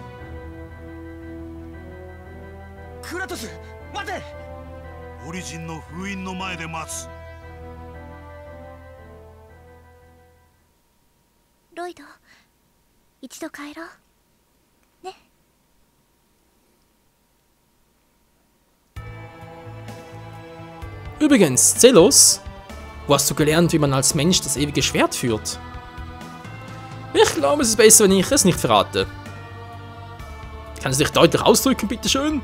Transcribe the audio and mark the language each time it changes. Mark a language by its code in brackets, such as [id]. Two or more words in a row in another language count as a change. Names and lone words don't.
[ja] クラトス、待て。オリジンの封印の前で待つ。ロイド、一度帰ろうね。 [de] Übrigens, Zelos, wo hast du gelernt, wie man als Mensch das ewige Schwert führt? Ich glaube, es ist besser, wenn ich es nicht verrate. Kannst du dich deutlich ausdrücken, bitteschön?